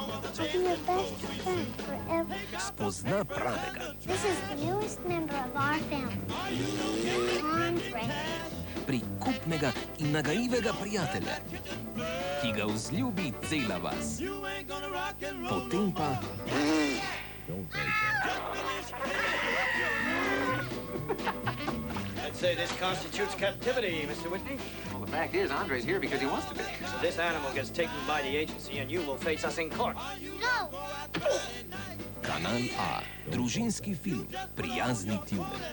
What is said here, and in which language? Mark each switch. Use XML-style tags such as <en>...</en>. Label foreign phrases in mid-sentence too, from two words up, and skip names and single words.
<sl>Spozna pravega. Prikupnega in nagajivega prijatelja, ki ga vzljubi cela vas. Potem pa...</sl> <en>I'd say this constitutes captivity, Mr. Whitney. Well, the fact is, Andre's here because he wants to be. So this animal gets taken by the agency and you will face us in court. No!</en> <sl>Kanal A. Družinski film Prijazni tjumen.</sl>